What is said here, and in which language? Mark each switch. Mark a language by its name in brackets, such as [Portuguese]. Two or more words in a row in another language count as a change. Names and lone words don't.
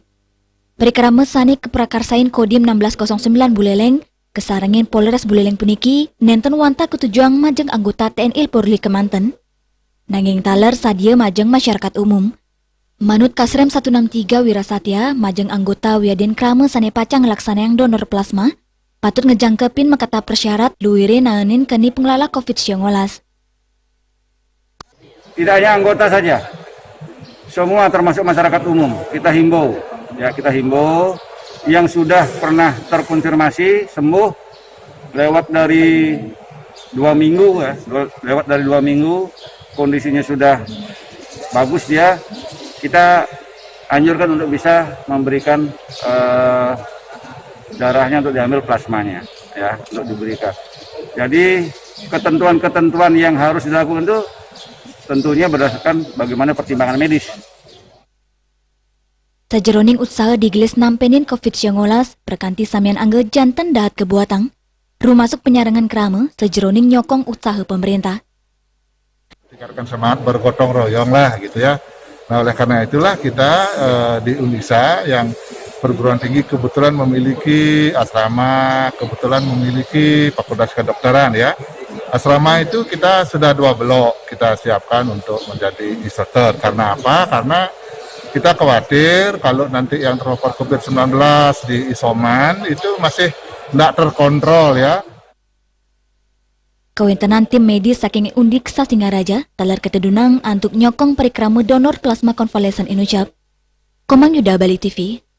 [Balinese] Parikrama sani keprakarsain Kodim 1609 Buleleng, kesarangin Polres Buleleng puniki, nenten wantah ketujuan majeng anggota TNI Polri kemanten. Nanging taler sadia majeng masyarakat umum. Manut Kasrem 163 Wirasatya, majeng anggota wiaden krama sani pacang ngelaksanayang donor plasma, patut ngejangkepin makata persyarat luwire naenin keni pengelola COVID-19. [Indonesian] Tidak hanya anggota saja, semua termasuk masyarakat umum, kita himbau yang sudah pernah terkonfirmasi sembuh lewat dari 2 minggu kondisinya sudah bagus dia, kita anjurkan untuk bisa memberikan darahnya untuk diambil plasmanya ya, untuk diberikan. Jadi ketentuan-ketentuan yang harus dilakukan itu tentunya berdasarkan bagaimana pertimbangan medis. [Balinese] Sajeroning usaha digelis nampenin COVID-19 perkanti samian angge janten dahat kebuatang, rumasuk penyarangan krama sajeroning nyokong usaha pemerintah. [Indonesian] Tingkatkan semangat bergotong royong lah gitu ya. Nah oleh karena itulah kita di Undiksa yang perguruan tinggi kebetulan memiliki asrama, kebetulan memiliki fakultas kedokteran ya. Asrama itu kita sudah 2 blok kita siapkan untuk menjadi instruktur. Karena apa? Karena kita khawatir kalau nanti yang terpapar COVID-19 di isoman itu masih tidak terkontrol ya. [Balinese] Kawentenan tim medis saking Undiksa Singaraja talar ketedunang antuk nyokong parikrama donor plasma konvalesen inucap. Komang Yuda Bali TV.